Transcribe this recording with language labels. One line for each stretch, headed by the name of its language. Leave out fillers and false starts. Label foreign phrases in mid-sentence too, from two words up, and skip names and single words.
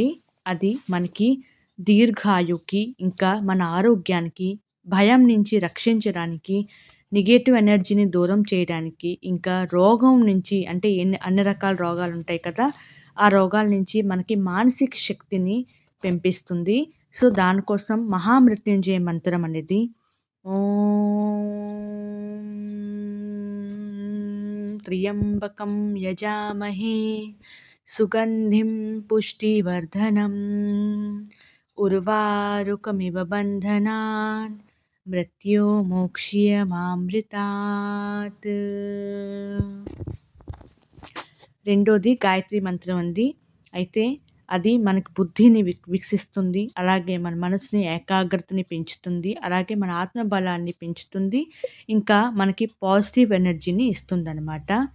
Telugu: అది మనకి దీర్ఘాయువుకి, ఇంకా మన ఆరోగ్యానికి, భయం నుంచి రక్షించడానికి, నెగెటివ్ ఎనర్జీని దూరం చేయడానికి, ఇంకా రోగం నుంచి అంటే అన్ని రకాల రోగాలుంటాయి కదా! ఆ రోగాల నుంచి మనకి మానసిక శక్తిని పెంపిస్తుంది. సో, దానికోసం మహామృత్యుంజయ మంత్రం అనేది
Sanskrit: त्र्यम्बकं यजामहे सुगन्धिं पुष्टिवर्धनम् उर्वारुकमिव बन्धनान् मृत्योर्मोक्ष्यमामृतात्.
Telugu: రెండోది గాయత్రి మంత్రం అండి. అయితే అది మనకి బుద్ధిని వికసిస్తుంది. అలాగే మన మనసుని ఏకాగ్రతని పెంచుతుంది. అలాగే మన ఆత్మ బలాన్ని పెంచుతుంది. ఇంకా మనకి పాజిటివ్ ఎనర్జీని ఇస్తుందనమాట.